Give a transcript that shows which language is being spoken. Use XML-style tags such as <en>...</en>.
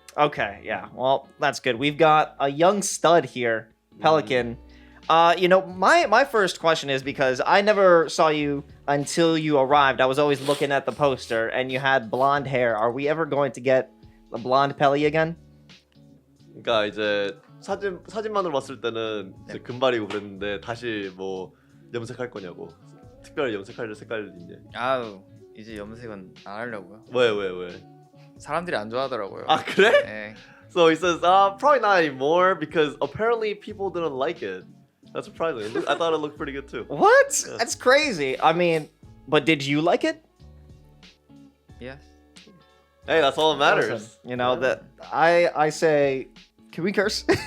<en>Okay, yeah. Well, that's good. We've got a young stud here, Pelican. My first question is because I never saw you until you arrived. I was always looking at the poster, and you had blonde hair. Are we ever going to get the blonde Pelly again?</en> <ko>그러니까 이제 사진만으로 봤을 때는 이제 금발이고 그랬는데 다시 뭐 염색할 거냐고. 특별히 염색할 색깔 있냐? 아우 이제 염색은 안 하려고요. 왜? 사람들이 안 좋아하더라고요. 아 그래? 네.</ko> <en>So he says, probably not anymore because apparently people didn't like it. That's surprising. I thought it looked pretty good too. What? Yeah. That's crazy. I mean, but did you like it? Yes. Hey, that's all that matters. Listen, that I say, can we curse?</en>